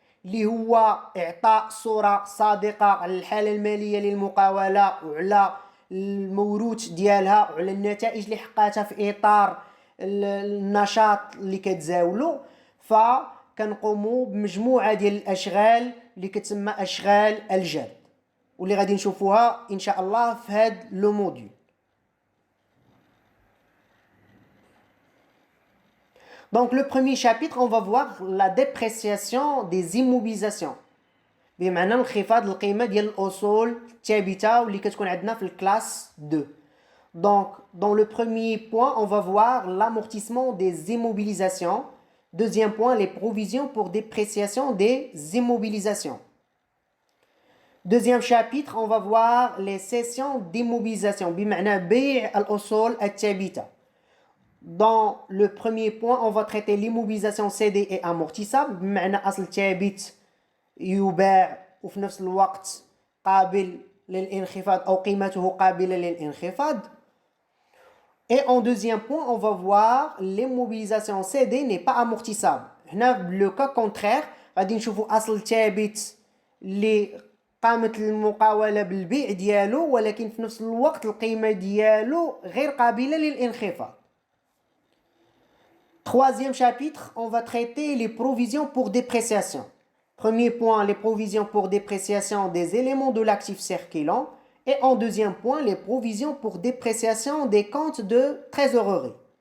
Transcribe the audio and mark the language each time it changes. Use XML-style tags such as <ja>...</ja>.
<ar>اللي هو إعطاء صورة صادقة على الحالة المالية للمقاولة وعلى الموروث ديالها وعلى النتائج اللي حققتها في إطار النشاط اللي كتزاولو فكنقوموا بمجموعة ديال الأشغال اللي كتسمى أشغال الجد واللي غادي نشوفوها إن شاء الله في هذا لو موديول.</ar> <fr>Donc le premier chapitre, on va voir la dépréciation des immobilisations.</fr> <ar>بمعنى انخفاض القيمة ديال الأصول الثابتة واللي كتكون عندنا في الكلاس 2.</ar> <fr>Donc dans le premier point, on va voir l'amortissement des immobilisations. Deuxième point, les provisions pour dépréciation des immobilisations. Deuxième chapitre, on va voir les cessions d'immobilisation</fr> <ar>بمعنى بيع الأصول الثابتة.</ar> <fr>Dans le premier point, on va traiter l'immobilisation cédée et amortissable</fr> <ar>بمعنى أصل ثابت يباع وفي نفس الوقت قابل للانخفاض أو قيمته قابلة للانخفاض.</ar> <fr>Et en deuxième point, on va voir l'immobilisation cédée n'est pas amortissable.</fr> <ar>هنا</ar> <fr>le cas contraire</fr> <ar>غادي نشوفوا أصل ثابت اللي قامت المقاولة بالبيع ديالو ولكن في نفس الوقت القيمة ديالو غير قابلة للانخفاض.</ar> <fr>Troisième chapitre, on va traiter les provisions pour dépréciation. Premier point, les provisions pour dépréciation des éléments de l'actif circulant. Et en deuxième point, les provisions pour dépréciation des comptes de trésorerie.</fr>